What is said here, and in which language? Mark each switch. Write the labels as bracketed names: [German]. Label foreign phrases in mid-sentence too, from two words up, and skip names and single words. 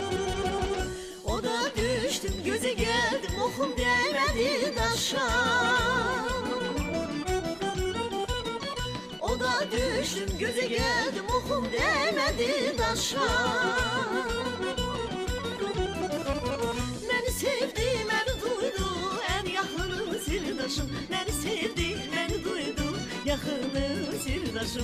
[Turkish] O da düştüm göze geldim okum değmedi taşa. [Azerbaijani] gözə gəldim, oxum dəymədi daşa. Məni sevdi, məni duydu, ən yaxını sirdaşım. Məni sevdi, məni duydu, yaxını sirdaşım.